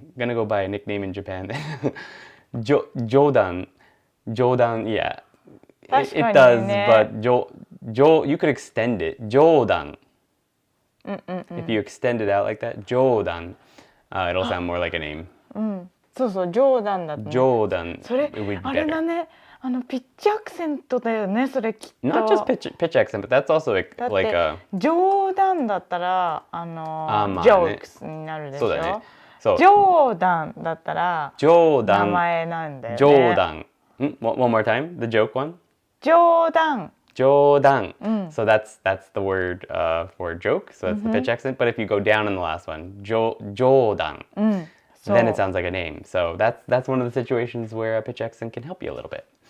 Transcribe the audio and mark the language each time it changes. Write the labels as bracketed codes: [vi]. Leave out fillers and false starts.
[en] I'm gonna go by a nickname in Japan. Jodan, yeah. It does, but you could extend it. Jodan. If you extend it out like that, Jodan, it'll sound more like a name. [ja] そうそう、ジョーダンだったね。 [en] Jodan. [ja] それ、あれだね。ピッチアクセントだよね、それきっと。 [en] Not just pitch accent, but that's also like a... [ja] 冗談だったら、ジョークスになるでしょ。そうだね。そう。冗談だったら、名前なんだよね。冗談。 [en] One more time, the joke one? [ja] 冗談。冗談. [en] So that's the word for joke, so that's the pitch accent. But if you go down in the last one, [ja] 冗談. [en] Then it sounds like a name. So that's one of the situations where a pitch accent can help you a little bit.